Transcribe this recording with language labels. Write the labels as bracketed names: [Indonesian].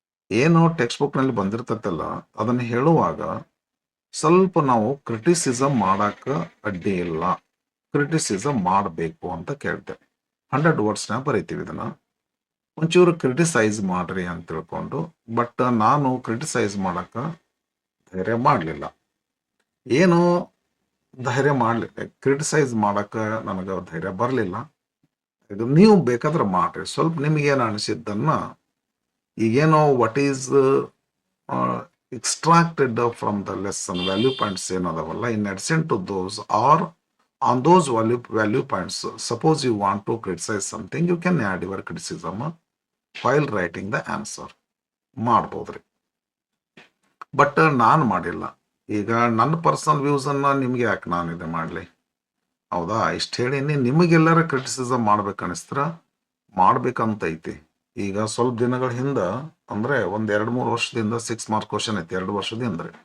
[Kannada] ಏನು ಟೆಕ್ಸ್ಟ್ ಬುಕ್ನಲ್ಲಿ ಬಂದಿರ್ತೈತಲ್ಲ ಅದನ್ನು ಹೇಳುವಾಗ ಸ್ವಲ್ಪ ನಾವು ಕ್ರಿಟಿಸಿಸಮ್ ಮಾಡಕ್ಕೆ ಅಡ್ಡಿ ಇಲ್ಲ, ಕ್ರಿಟಿಸಿಸಮ್ ಮಾಡಬೇಕು ಅಂತ ಕೇಳ್ತೆ. 100 ವರ್ಡ್ಸ್ನ ಬರೀತೀವಿ ಇದನ್ನು, ಒಂಚೂರು ಕ್ರಿಟಿಸೈಸ್ ಮಾಡ್ರಿ ಅಂತ ತಿಳ್ಕೊಂಡು. ಬಟ್ ನಾನು ಕ್ರಿಟಿಸೈಸ್ ಮಾಡಕ್ಕೆ ಧೈರ್ಯ ಮಾಡಲಿಲ್ಲ. ಏನು ಧೈರ್ಯ ಮಾಡಲಿಲ್ಲ, ಕ್ರಿಟಿಸೈಸ್ ಮಾಡಕ್ಕೆ ನನಗೆ ಧೈರ್ಯ ಬರಲಿಲ್ಲ. ನೀವು ಬೇಕಾದ್ರೆ ಮಾಡ್ರಿ, ಸ್ವಲ್ಪ ನಿಮಗೇನು ಅನಿಸಿದ್ದನ್ನು ಈಗೇನೋ [English] what is extracted from the lesson value points [Kannada] ಏನದವಲ್ಲ, [English] in addition to those or on those value points, suppose you want to criticize something, you can add your criticism while writing the answer [Kannada] ಮಾಡ್ಬೋದ್ರಿ. But ನಾನು ಮಾಡಿಲ್ಲ. ಈಗ ನನ್ನ personal ವ್ಯೂಸನ್ನು ನಿಮಗೆ ಯಾಕೆ ನಾನು ಇದು ಮಾಡಲಿ? ಹೌದಾ? ಇಷ್ಟು ಹೇಳೀನಿ. ನಿಮಗೆಲ್ಲರ ಕ್ರಿಟಿಸಿಸಮ್ ಮಾಡ್ಬೇಕನ್ನಿಸ್ತ್ರ ಮಾಡ್ಬೇಕಂತೈತಿ. ಈಗ ಸ್ವಲ್ಪ ದಿನಗಳ ಹಿಂದೆ ಅಂದರೆ ಒಂದು 2-3 ವರ್ಷದಿಂದ 6 ಮಾರ್ಕ್ ಕ್ವಶನ್ ಐತಿ, 2 ವರ್ಷದಿಂದ.